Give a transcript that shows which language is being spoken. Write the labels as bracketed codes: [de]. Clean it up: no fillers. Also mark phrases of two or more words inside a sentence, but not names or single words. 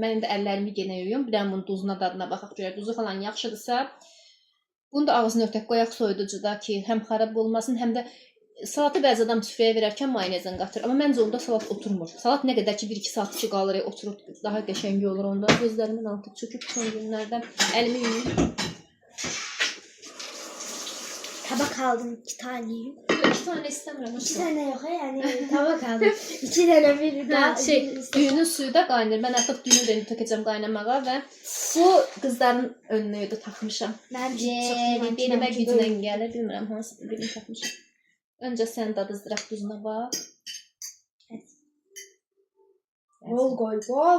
[az] Mən indi əllərimi yenə yuyum. Bir dənə bunun duzuna, dadına baxaq görək. Duzu falan yaxşıdırsa, bunu da ağzını örtək qoyaq soyuducuda ki, həm xarab olmasın, həm də salatı bəzi adam süfrəyə verərkən mayonezdən qatır. Amma məncə onda salat oturmur. Salat nə qədər ki 1-2 saat ki qalır, oturub daha qəşəng olur onda. Gözlərimin altı çöküb son günlərdən əlimi yuyum. [tr] Tabak aldım 2 tane. [az] 2 tane istəmirəm. [tr] 2 tane yok ha yani tabak aldım. 2 tane bir daha. [az] Düyünün suyu da qaynayır. Mən artıq düyünü də tökəcəm qaynamağa və bu qızların önünə də taxmışam. Bence belimə güclə gəlir. Bilmirəm hansı birini taxmışam. Öncə sən dadızdıraq duzuna bax. [tr] Bol koy bol.